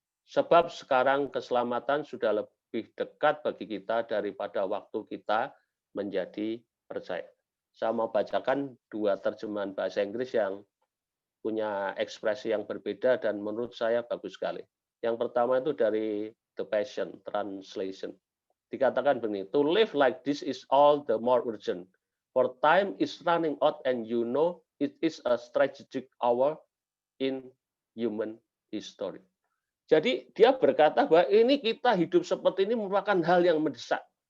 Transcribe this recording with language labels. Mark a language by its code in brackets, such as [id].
[id] Sebab sekarang keselamatan sudah lebih dekat bagi kita daripada waktu kita menjadi percaya. Saya mau bacakan dua terjemahan bahasa Inggris yang punya ekspresi yang berbeda dan menurut saya bagus sekali. Yang pertama itu dari The Passion Translation. Dikatakan begini, [en] to live like this is all the more urgent. For time is running out and you know it is a strategic hour in human history. [id] Jadi dia berkata bahwa ini kita hidup seperti ini merupakan hal yang mendesak.